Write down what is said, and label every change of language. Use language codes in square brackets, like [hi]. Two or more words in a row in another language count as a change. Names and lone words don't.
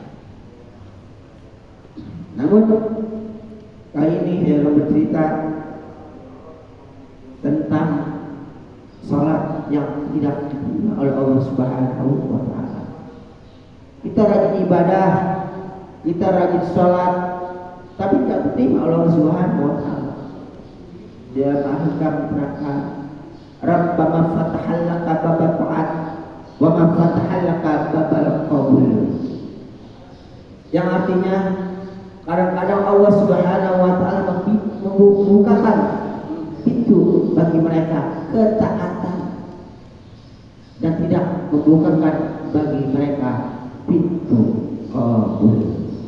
[id] Namun kali ini saya akan bercerita tentang salat yang tidak diterima oleh Allah [ar] سبحانه وتعالى. [id] Kita rajin ibadah, kita rajin salat, tapi tidak diterima oleh Allah [ar] سبحانه وتعالى. [id] Dia akan menerangkan, [ar] ربنا فتح لك باب الطاعة وما فتح لك باب القبول. [id] Yang artinya kadang-kadang Allah [ar] سبحانه وتعالى [id] membukakan pintu bagi mereka ketaatan dan tidak membukakan bagi mereka pintu qabul.